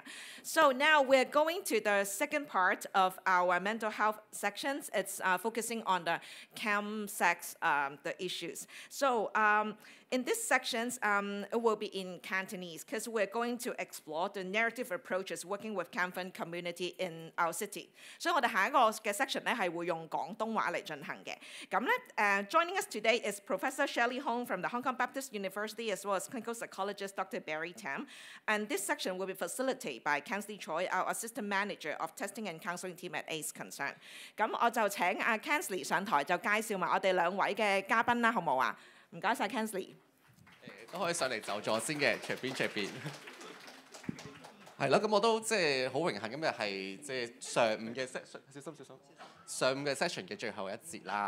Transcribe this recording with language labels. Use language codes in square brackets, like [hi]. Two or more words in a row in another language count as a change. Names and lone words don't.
[en] So now we're going to the second part of our mental health sections. It's focusing on the chem-sex the issues. So in these sections, it will be in Cantonese because we're going to explore the narrative approaches working with Canton community in our city. [yue] 所以我哋下一個嘅 section 咧係會用廣東話嚟進行嘅。 [en] 咁咧 joining us today is Professor Shelley Hong from the Hong Kong Baptist University as well as clinical psychologist Dr. Barry Tam. And this section will be facilitated by Kensley Choi, our assistant manager of testing and counselling team at AIDS Concern. [yue] 咁我就請阿 Kensley 上台就介紹埋我哋兩位嘅嘉賓啦，好冇啊？唔該晒 Kensley。都可以上嚟就座先嘅，隨便。係咯，咁我都即係好榮幸，今日係即係上午嘅 session， 上午嘅 session 嘅最後一節啦。